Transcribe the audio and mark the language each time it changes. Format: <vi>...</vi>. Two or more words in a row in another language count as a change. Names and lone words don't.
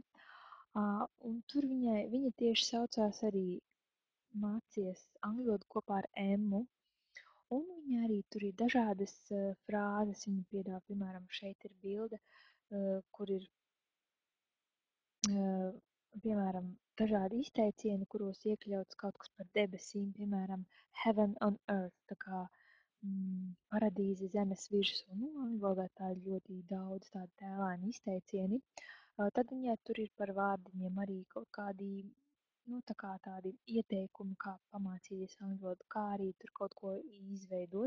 <lv>Un tur viņa tieši saucās arī mācies angļu valodu kopā ar Emmu. Un viņa arī tur ir dažādas frāzes. Viņa piedāvā, piemēram, šeit ir bilde, kur ir piemēram, dažādi izteicieni, kuros iekļauts kaut kas par debesīm, piemēram,</lv> <en>heaven on earth,</en> <lv>tā kā paradīze zemes virsū. Nu, angļu valodā tā ir ļoti daudz tādu tēlāņu izteicieni. Tad viņai tur ir par vārdiņiem arī kaut kādi, nu, tā kā tādi ieteikumi, kā pamācīties angļu valodu, kā arī tur kaut ko izveidot.</lv>